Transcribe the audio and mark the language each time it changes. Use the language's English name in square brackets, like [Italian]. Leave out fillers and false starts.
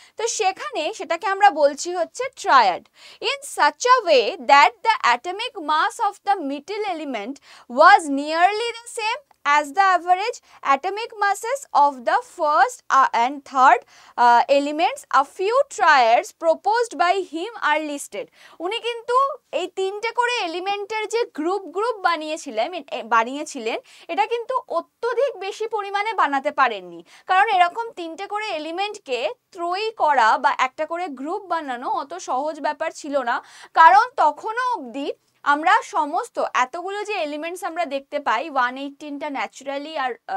[Bangla] তো সেটাকে আমরা বলছি হচ্ছে [English] Triad, in such a way that the atomic mass of the middle element was nearly the same as the average atomic masses of the first and third elements. A few triads proposed by him are listed. [Bangla] উনি কিন্তু এই তিনটে করে এলিমেন্টের যে group বানিয়েছিলেন এটা কিন্তু অত্যধিক বেশি পরিমাণে বানাতে পারেননি, কারণ এরকম তিনটে করে এলিমেন্টকে ত্রয়ী করা বা একটা করে গ্রুপ বানানো অত সহজ ব্যাপার ছিল না, কারণ তখনও অবধি আমরা সমস্ত এতগুলো যে এলিমেন্টস আমরা দেখতে পাই 118টা ন্যাচারালি আর